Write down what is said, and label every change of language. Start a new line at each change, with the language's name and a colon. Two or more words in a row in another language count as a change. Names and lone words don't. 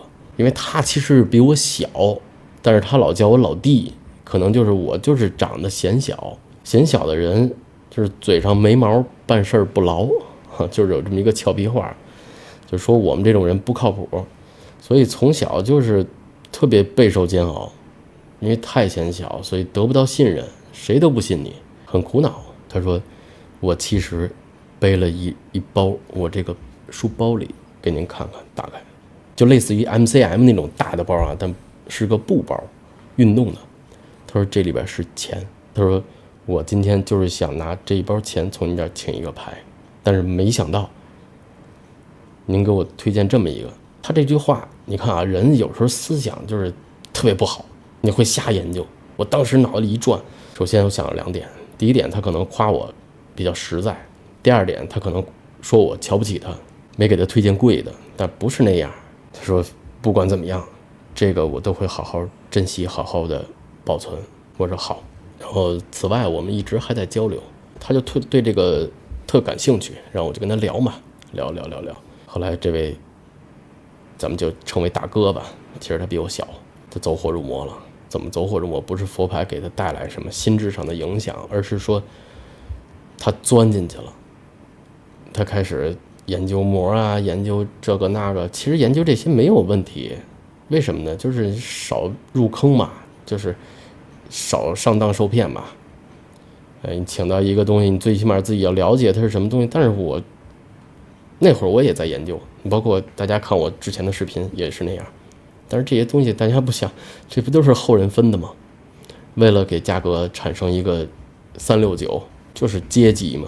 Chinese: 因為他其實比我小，但是他老叫我老弟，可能就是我就是長得顯小的人，就是嘴上沒毛，辦事不牢， 就是有這麼一個俏皮話，就說我們這种人不靠譜，所以從小就是特別備受煎熬，因為太显小，所以得不到信任，誰都不信你，很苦恼。他說我其實背了一包，我這個書包裡給您看看，打開就類似於 MCM 那种大的包啊，但是個布包，運動的。他說這裡邊是錢，他說我今天就是想拿這一包錢從你這兒請一個牌，但是沒想到您給我推薦這麼一個。他這句話你看啊，人有时候思想就是特別不好，你會瞎研究。我當時腦子裡一轉，首先我想了2點，第一點他可能誇我比較實在，第二點他可能說我瞧不起他，沒給他推薦貴的，但不是那樣。他說不管怎麼樣，這個我都會好好珍惜，好好的保存。我说好。然後此外我們一直還在交流，他就对这個特感興趣，然後我就跟他聊嘛，聊。後來這位咱們就稱為大哥吧，其實他比我小，他走火入魔了。怎麼走火入魔？不是佛牌給他帶來什麼心智上的影響，而是說他鑽進去了，他開始研究魔啊，研究這個那個。其實研究這些沒有問題，為什麼呢？就是少入坑嘛，就是少上當受騙嘛。你請到一個東西，你最起碼自己要了解它是什麼東西。但是我那會兒我也在研究，包括大家看我之前的視頻也是那樣。但是這些東西大家不想，這不都是後人分的嗎？為了給價格產生一個369，就是階級嘛。